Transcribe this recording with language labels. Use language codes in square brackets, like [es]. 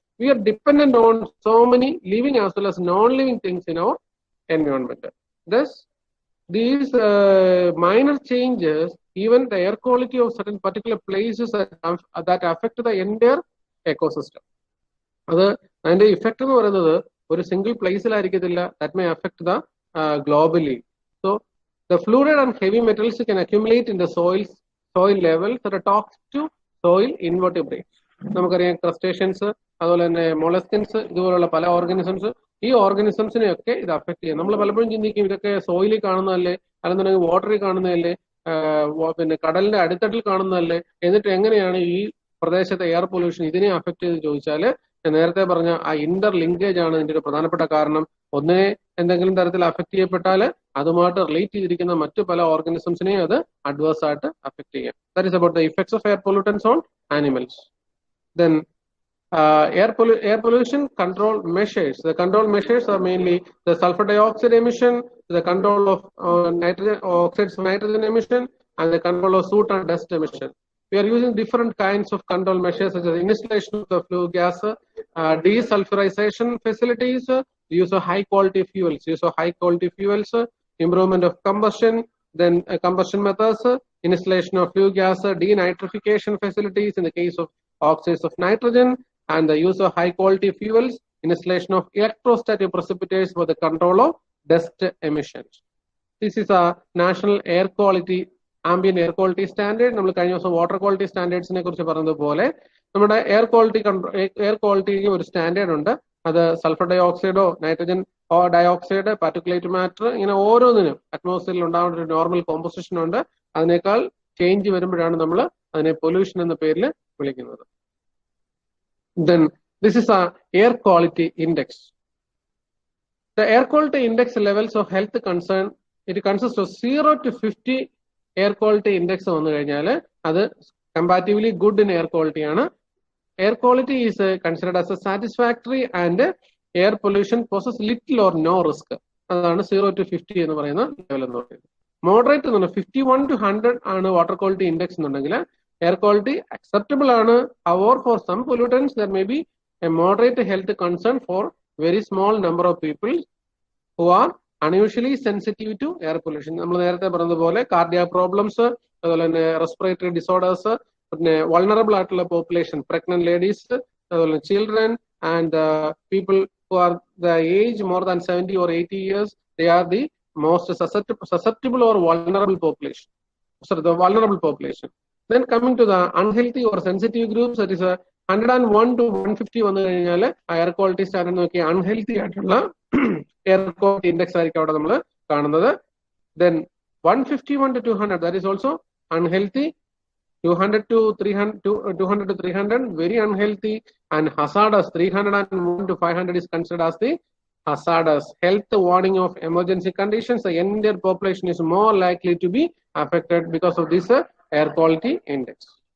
[en] We are dependent on so many living as well as non living things in our environment. Thus these minor changes, even the air quality of certain particular places that affect the entire ecosystem. [ml] അത് അതിന്റെ effect എന്ന് പറയുന്നത് ഒരു single പ്ലേസിലായിരിക്കത്തില്ല. [en] That may affect the globally. So the fluoride and heavy metals can accumulate in the soil levels that are toxic to soil invertebrates. [ml] നമുക്കറിയാം crustaceans, അതുപോലെ തന്നെ മൊളസ്കിൻസ്, ഇതുപോലുള്ള പല ഓർഗാനിസംസ്, ഈ ഓർഗാനിസംസിനെയൊക്കെ ഇത് അഫക്ട് ചെയ്യും. നമ്മൾ പലപ്പോഴും ചിന്തിക്കും ഇതൊക്കെ സോയിലിൽ കാണുന്നതല്ലേ, അല്ലെന്നുണ്ടെങ്കിൽ വാട്ടറിൽ കാണുന്നതല്ലേ, പിന്നെ കടലിന്റെ അടിത്തട്ടിൽ കാണുന്നതല്ലേ, എന്നിട്ട് എങ്ങനെയാണ് ഈ പ്രദേശത്തെ എയർ പൊല്യൂഷൻ ഇതിനെ അഫക്ട് ചെയ്ത് ചോദിച്ചാൽ, ഞാൻ നേരത്തെ പറഞ്ഞ ആ ഇന്റർ ലിങ്കേജ് ആണ് ഇതിന്റെ ഒരു പ്രധാനപ്പെട്ട കാരണം. ഒന്നിനെ എന്തെങ്കിലും തരത്തിൽ അഫക്ട് ചെയ്യപ്പെട്ടാൽ അതുമായിട്ട് റിലേറ്റ് ചെയ്തിരിക്കുന്ന മറ്റു പല ഓർഗാനിസംസിനെയും അത് അഡ്വേഴ്സ് ആയിട്ട് അഫക്ട് ചെയ്യാം. [en] That is about the effects of air pollutants on animals. Then air pollution control measures. The control measures are mainly the sulfur dioxide emission, the control of oxides of nitrogen emission, and the control of soot and dust emission. We are using different kinds of control measures such as installation of the flue gas, desulfurization facilities, use of high quality fuels, improvement of combustion, then combustion methods, installation of flue gas, denitrification facilities in the case of oxides of nitrogen, and the use of high quality fuels, installation of electrostatic precipitates for the control of dust emissions. This is a national air quality, ambient air quality standard. [ml] നമ്മൾ കഴിഞ്ഞ ദിവസം water quality സ്റ്റാൻഡേർഡ്സിനെ കുറിച്ച് പറഞ്ഞതുപോലെ നമ്മുടെ air ക്വാളിറ്റിക്ക് ഒരു standard ഉണ്ട്. അത് sulphur dye ഓക്സൈഡോ nitrogen dioxide, particulate matter, ഇങ്ങനെ ഓരോന്നിനും അറ്റ്മോസ്ഫിയറിൽ ഉണ്ടാവേണ്ട ഒരു നോർമൽ കോമ്പോസിഷൻ ഉണ്ട്. അതിനേക്കാൾ ചേഞ്ച് വരുമ്പോഴാണ് നമ്മൾ അതിനെ പൊല്യൂഷൻ എന്ന പേരിൽ വിളിക്കുന്നത്. [en] Then this is a air quality index. The air quality index levels of health concern, it consists of 0 to 50 air quality index [ml] വന്നു കഴിഞ്ഞാൽ അത് [en] comparatively good in air quality. Air quality is considered as a satisfactory, and air pollution poses little or no risk. That's 0 to 50 [ml] എന്ന് പറയുന്ന level എന്ന് പറയുന്നത്. [en] Moderate [ml] എന്ന് പറഞ്ഞാൽ [en] 51 to 100 ആണ് water quality index [ml] എന്നുണ്ടെങ്കിൽ [en] air quality acceptable ആണ്. However, for some pollutants there may be a moderate health concern for very small number of people who are unusually sensitive to air pollution. [ml] നമ്മൾ നേരത്തെ പറഞ്ഞതുപോലെ [en] cardiac problems, [ml] അതുപോലെ തന്നെ [en] respiratory disorders, പിന്നെ vulnerable ആയിട്ടുള്ള population, pregnant ladies, അതുപോലെ children, and people who are the age more than 70 or 80 years, they are the most susceptible or vulnerable population. So the vulnerable population. Then coming to the unhealthy or sensitive groups, that is 101 to 150 [ml] വന്നു കഴിഞ്ഞാൽ air quality standard നോക്കി unhealthy ആയിട്ടുള്ള air quality index ആയിരിക്കും അവിടെ നമ്മൾ കാണുന്നത്. [en] Then 151 to 200, that is also unhealthy. 200 to 300 very unhealthy, and hazardous 301 to 500 is considered as the hazardous. Health warning of emergency conditions, the entire population is more likely to be affected because of this air quality index.